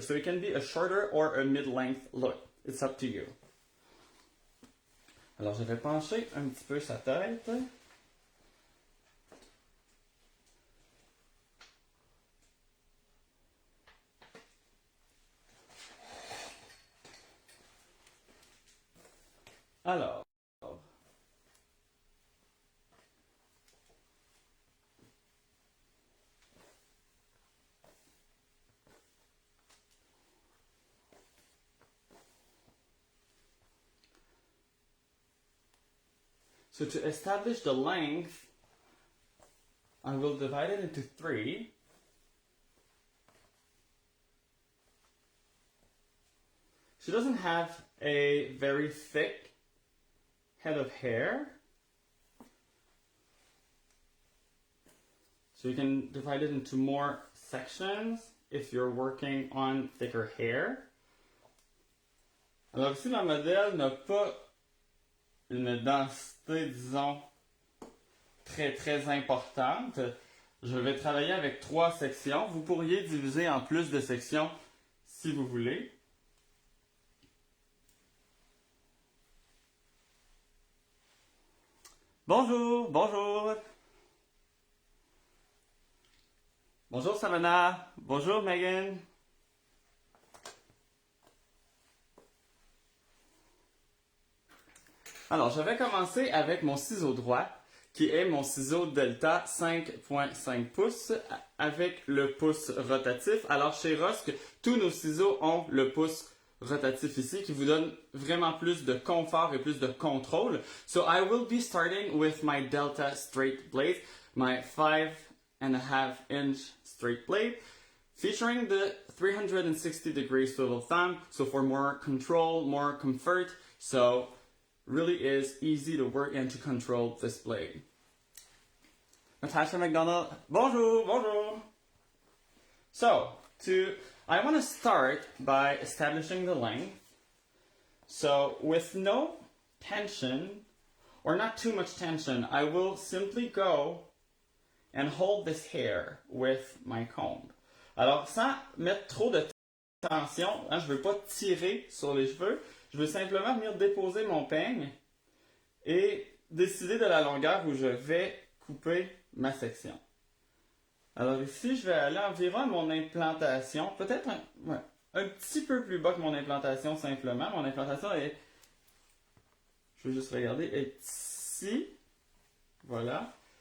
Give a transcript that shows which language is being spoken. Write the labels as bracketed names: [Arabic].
[English] So it can be a shorter or a mid-length look. It's up to you. [French] Alors je vais pencher un petit peu sa tête. Alors. [English] So to establish the length, I will divide it into three. She doesn't have a very thick head of hair. So you can divide it into more sections if you're working on thicker hair. [French] Alors ici, ma modèle n'a pas une densité, disons, très importante. Je vais travailler avec 3 sections. Vous pourriez diviser en plus de sections si vous voulez. Bonjour, bonjour. Bonjour Savannah. Bonjour Megan. Alors, je vais commencer avec mon ciseau droit, qui est mon ciseau Delta 5.5 pouces avec le pouce rotatif. Alors, chez Rosque, tous nos ciseaux ont le pouce rotatif ici, qui vous donne vraiment plus de confort et plus de contrôle. [English] So, I will be starting with my Delta straight blade, my 5.5 inch straight blade, featuring the 360 degrees swivel thumb, so for more control, more comfort. So, really is easy to work and to control this blade. Natasha McDonald, [French] bonjour, bonjour. [English] So, I want to start by establishing the length. So, with no tension, or not too much tension, I will simply go and hold this hair with my comb. [French] Alors, sans mettre trop de tension, je ne veux pas tirer sur les cheveux, je veux simplement venir déposer mon peigne et décider de la longueur où je vais couper ma section. Alors ici, je vais aller environ à mon implantation, peut-être un petit peu plus bas que mon implantation simplement. Mon implantation est, je vais juste regarder, est ici. Voilà.